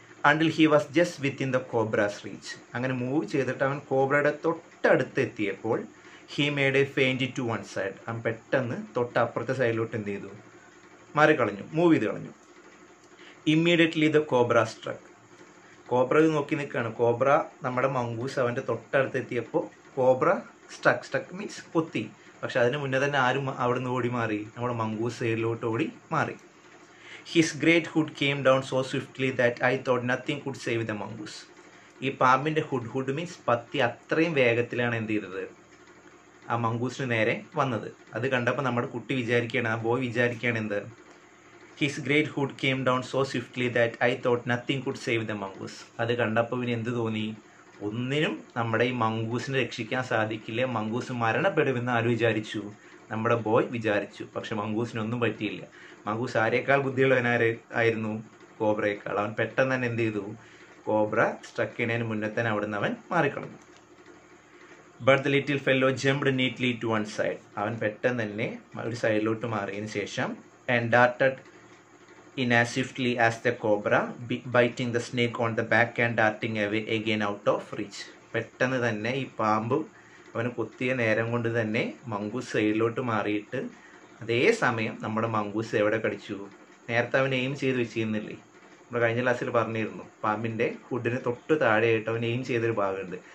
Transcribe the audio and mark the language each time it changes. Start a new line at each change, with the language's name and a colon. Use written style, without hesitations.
English: until he was just within the cobra's reach,
Malayalam: അങ്ങനെ move ചെയ്തിട്ട് അവൻ കോബ്രയുടെ തൊട്ടടുത്ത് എത്തിയപ്പോൾ
English: he made a feint to one side,
Malayalam: അവൻ പെട്ടെന്ന് തൊട്ടപ്പുറത്തെ സൈഡിലോട്ട് എന്ത് ചെയ്തു, മാറിക്കളഞ്ഞു, മൂവ് ചെയ്ത് കളഞ്ഞു.
English: immediately the cobra struck,
Malayalam: കോബ്ര നോക്കി നിൽക്കുകയാണ്. കോബ്ര നമ്മുടെ മംഗൂസ് അവൻ്റെ തൊട്ടടുത്ത് എത്തിയപ്പോൾ കോബ്ര സ്ട്രക്ക് മീൻസ് പൊത്തി. പക്ഷെ അതിന് മുന്നേ തന്നെ ആരും അവിടെ നിന്ന് ഓടി മാറി, നമ്മുടെ മംഗൂസ് സൈഡിലോട്ട് ഓടി മാറി.
English: His great hood came down so swiftly that I thought nothing could save the mongoose.
Malayalam: ഈ പാമ്പിൻ്റെ ഹുഡ് മീൻസ് പത്തി അത്രയും വേഗത്തിലാണ് എന്ത് ചെയ്തത്, ആ മംഗൂസിന് നേരെ വന്നത്. അത് കണ്ടപ്പോൾ നമ്മുടെ കുട്ടി വിചാരിക്കുകയാണ്, ആ ബോയ് വിചാരിക്കുകയാണ് എന്ത്,
English: His great hood came down so swiftly that I thought nothing could save the mongoose.
Malayalam: അത് കണ്ടപ്പോൾ ഇവന് എന്ത് തോന്നി, ഒന്നിനും നമ്മുടെ ഈ മംഗൂസിനെ രക്ഷിക്കാൻ സാധിക്കില്ല, മംഗൂസ് മരണപ്പെടുമെന്ന് ആര് വിചാരിച്ചു, നമ്മുടെ ബോയ് വിചാരിച്ചു. പക്ഷെ മംഗൂസിനൊന്നും പറ്റിയില്ല. മംഗൂസ് ആരേക്കാൾ ബുദ്ധിയുള്ളവനായിരുന്നു, കോബ്രയേക്കാൾ. അവൻ പെട്ടെന്ന് തന്നെ എന്ത് ചെയ്തു, കോബ്ര സ്ട്രക്ക് ചെയ്യുന്നതിന് മുന്നേ തന്നെ അവിടെ നിന്ന് അവൻ മാറിക്കളഞ്ഞു.
English: but the little fellow jumped neatly to one side,
Malayalam: അവൻ പെട്ടെന്ന് തന്നെ ഒരു സൈഡിലോട്ട് മാറിയതിന് ശേഷം and
English: Darted in as swiftly as the cobra, biting the snake on the back and darting away again out of reach.
Malayalam: പെട്ടെന്ന് തന്നെ ഈ പാമ്പ് അവന് കൊത്തിയ നേരം കൊണ്ട് തന്നെ മംഗൂസ് സൈഡിലോട്ട് മാറിയിട്ട് അതേ സമയം നമ്മുടെ മംഗൂസ് എവിടെ കടിച്ചു, നേരത്തെ അവൻ എയിം ചെയ്ത് വെച്ചിരുന്നില്ലേ, നമ്മൾ കഴിഞ്ഞ ക്ലാസ്സിൽ പറഞ്ഞിരുന്നു, പാമ്പിൻ്റെ ഹുഡിന് തൊട്ട് താഴെയായിട്ട് അവൻ എയിം ചെയ്തൊരു ഭാഗമുണ്ട്.